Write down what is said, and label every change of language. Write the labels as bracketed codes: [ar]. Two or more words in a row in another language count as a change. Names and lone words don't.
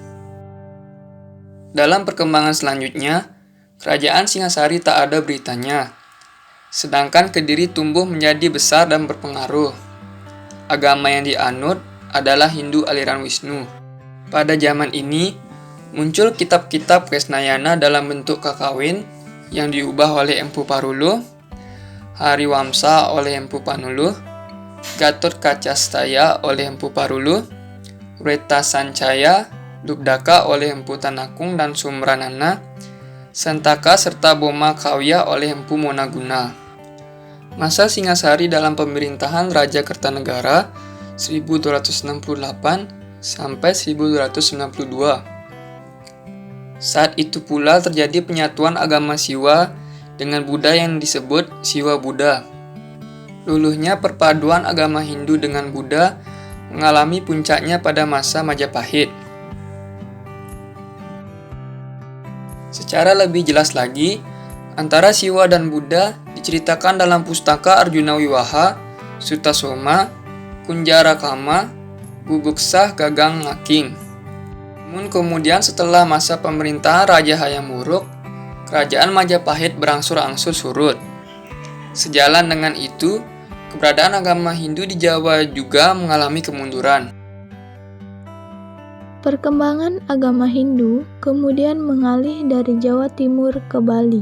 [id] Dalam perkembangan selanjutnya, Kerajaan Singasari tak ada beritanya. Sedangkan Kediri tumbuh menjadi besar dan berpengaruh. Agama yang dianut adalah Hindu aliran Wisnu. Pada zaman ini, muncul kitab-kitab Kesnayana dalam bentuk kakawin yang diubah oleh Empu Paruluh, Hariwamsa oleh Empu Panuluh, Gatot Kacastaya oleh Empu Paruluh, Wreta Sancaya, Dupdaka oleh Empu Tanakung dan Sumranana, Santaka serta Boma Kawya oleh Empu Monaguna. Masa Singasari dalam pemerintahan Raja Kertanegara 1268 sampai 1292. Saat itu pula terjadi penyatuan agama Siwa dengan Buddha yang disebut Siwa Buddha. Luluhnya perpaduan agama Hindu dengan Buddha mengalami puncaknya pada masa Majapahit. Secara lebih jelas lagi, antara Siwa dan Buddha diceritakan dalam pustaka Arjuna Wiwaha, Sutasoma, Kunjara Kama, Bubuksah Gagang Ngaking. Namun kemudian setelah masa pemerintahan Raja Hayam Wuruk, kerajaan Majapahit berangsur-angsur surut. Sejalan dengan itu, keberadaan agama Hindu di Jawa juga mengalami kemunduran. Perkembangan agama Hindu kemudian mengalih dari Jawa Timur ke Bali.